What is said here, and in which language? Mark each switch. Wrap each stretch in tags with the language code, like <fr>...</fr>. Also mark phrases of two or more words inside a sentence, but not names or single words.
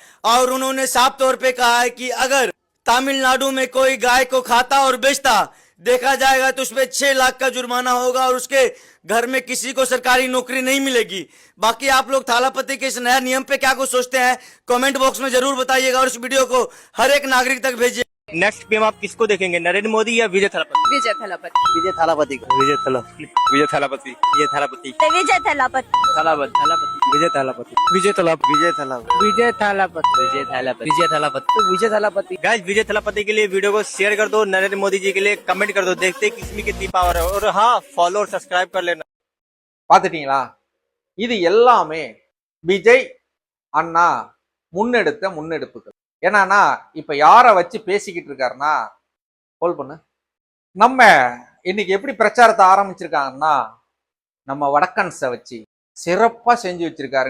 <hi>और उन्होंने साफ तौर पे कहा है कि अगर तमिलनाडु में कोई गाय को खाता और बेचता देखा जाएगा तो उसपे 6 लाख का जुर्माना होगा और उसके घर में किसी को सरकारी नौकरी नहीं मिलेगी। बाकी आप लोग थालापति के इस नया नियम पे क्या कुछ सोचते हैं, कमेंट बॉक्स में जरूर बताइएगा और इस वीडियो को हर एक नागरिक तक भेजिए। नेक्स्ट पीएम आप किसको देखेंगे, नरेंद्र मोदी या विजय थालापति? विजय थालापति। विजय थालापति को। विजय थालापति। विजय थालापति। विजय थालापति। विजय थालापति। थालापति। विजय थालापति। विजय थालापति। विजय थालापति। विजय थालापति। विजय थालापति। विजय थालापति। विजय थालापति। गाइस, विजय थालापति के लिए वीडियो को शेयर कर दो, नरेंद्र मोदी जी के लिए कमेंट कर दो, देखते हैं किसमें कितनी पावर है। और हाँ, फॉलो और सब्सक्राइब कर लेना।</hi> <ta>பார்த்துட்டீங்களா? இது எல்லாமே விஜய் அண்ணா முன்னெடுத்த முன்னெடுப்புகள். என்னன்னா, இப்ப யார வச்சு பேசிக்கிட்டு இருக்காருன்னா, ஹோல் பண்ணு, நம்ம இன்னைக்கு எப்படி பிரச்சாரத்தை ஆரம்பிச்சிருக்காங்கன்னா, நம்ம வடக்கன்ஸை வச்சு சிறப்பா செஞ்சு வச்சிருக்காரு.</ta>